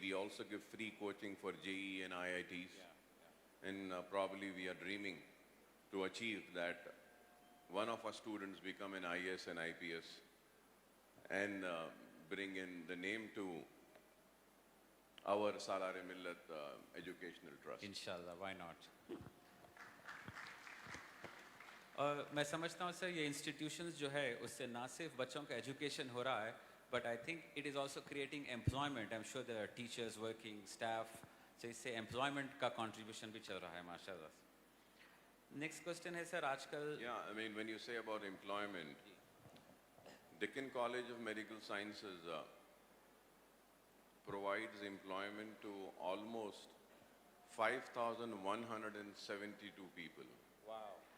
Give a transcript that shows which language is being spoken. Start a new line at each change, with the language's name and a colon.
English: We also give free coaching for JEE and IITs. And probably we are dreaming to achieve that one of our students become an IAS and IPS and bring in the name to our Salar-e-Millat Educational Trust. Inshallah, why not?
Urdu: اور میں سمجھتا ہوں سر یہ institutions جو ہے اس سے نہ صرف بچوں کا ایجوکیشن ہو رہا ہے
English: But I think it is also creating employment. I am sure there are teachers working staff,
Urdu: تو اس سے امپلائمنٹ کا کنٹریبیوشن بھی چل رہا ہے ماشاء اللہ. نیکسٹ کوشچن ہے سر, آج کل
English: Yeah, I mean, when you say about employment, Deccan College of Medical Sciences provides employment to almost 5,172 people. Wow,